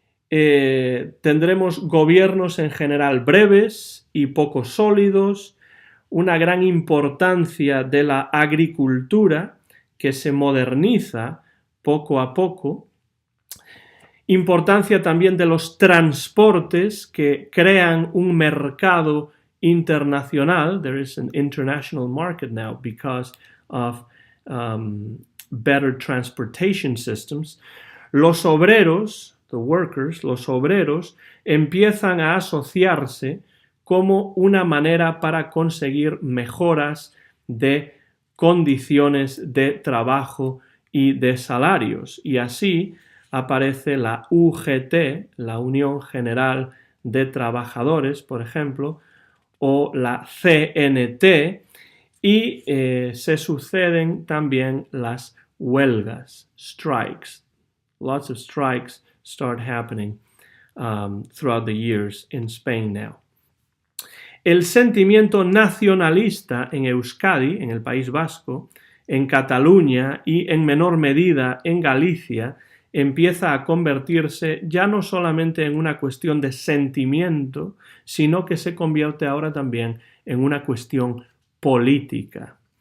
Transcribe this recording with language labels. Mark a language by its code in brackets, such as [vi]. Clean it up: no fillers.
[es] Tendremos gobiernos en general breves y poco sólidos, una gran importancia de la agricultura que se moderniza poco a poco, importancia también de los transportes que crean un mercado internacional. [en] There is an international market now because of better transportation systems. [es] Los obreros, [en] the workers, [es] los obreros empiezan a asociarse como una manera para conseguir mejoras de condiciones de trabajo y de salarios, y así aparece la UGT, la Unión General de Trabajadores, por ejemplo, o la CNT, y se suceden también las huelgas, [en] strikes. Lots of strikes start happening throughout the years in Spain now. [es] El sentimiento nacionalista en Euskadi, en el País Vasco, en Cataluña y en menor medida en Galicia, empieza a convertirse ya no solamente en una cuestión de sentimiento, sino que se convierte ahora también en una cuestión política.